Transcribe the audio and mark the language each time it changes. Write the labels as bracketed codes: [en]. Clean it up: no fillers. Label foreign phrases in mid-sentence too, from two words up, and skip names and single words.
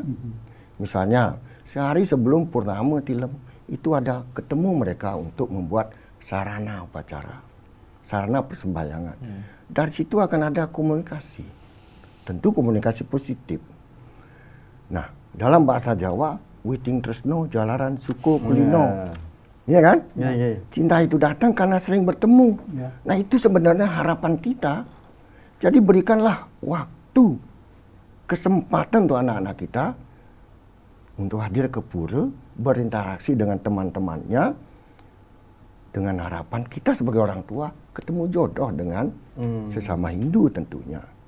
[id] Misalnya, sehari sebelum Purnama Tilem, itu ada ketemu mereka untuk membuat sarana upacara, sarana persembahyangan. Dari situ akan ada komunikasi. Tentu komunikasi positif. Nah, dalam bahasa Jawa, [jv] witing tresno jalaran suko kulino. [id] Iya kan? Ya. Cinta itu datang karena sering bertemu. Ya. Nah, itu sebenarnya harapan kita. Jadi berikanlah waktu, kesempatan untuk anak-anak kita untuk hadir ke pura, berinteraksi dengan teman-temannya, dengan harapan kita sebagai orang tua ketemu jodoh dengan sesama Hindu tentunya.